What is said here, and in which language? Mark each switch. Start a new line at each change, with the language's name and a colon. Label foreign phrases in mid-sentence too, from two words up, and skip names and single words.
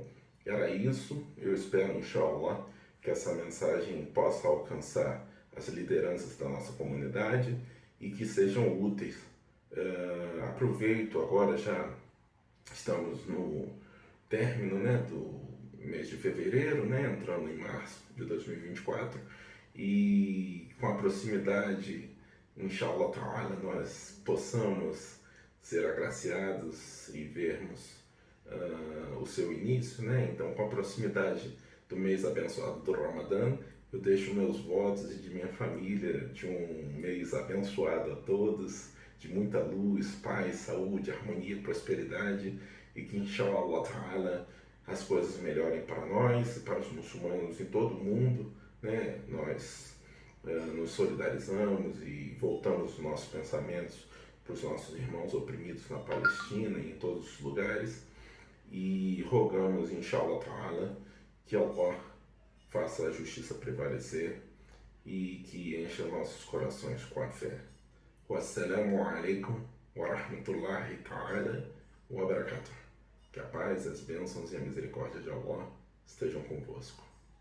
Portuguese: Era isso, eu espero, inshallah, que essa mensagem possa alcançar as lideranças da nossa comunidade e que sejam úteis. Aproveito agora, já estamos no término, né, do mês de fevereiro, né, entrando em março de 2024, e com a proximidade,
Arabic: إن شاء الله تعالى,
Portuguese: nós possamos ser agraciados e vermos o seu início, né? Então, com a proximidade do mês abençoado do Ramadã, eu deixo meus votos e de minha família de um mês abençoado a todos, de muita luz, paz, saúde, harmonia, prosperidade, e que,
Arabic: إن شاء الله تعالى,
Portuguese: as coisas melhorem para nós e para os muçulmanos em todo o mundo, né? Nós nos solidarizamos e voltamos os nossos pensamentos para os nossos irmãos oprimidos na Palestina e em todos os lugares, e rogamos,
Arabic: إن شاء الله تعالى,
Portuguese: que Allah faça a justiça prevalecer e que encha nossos corações com a fé.
Arabic: والسلام عليكم ورحمة الله تعالى وبركاته.
Portuguese: Que a paz, as bênçãos e a misericórdia de Allah estejam convosco.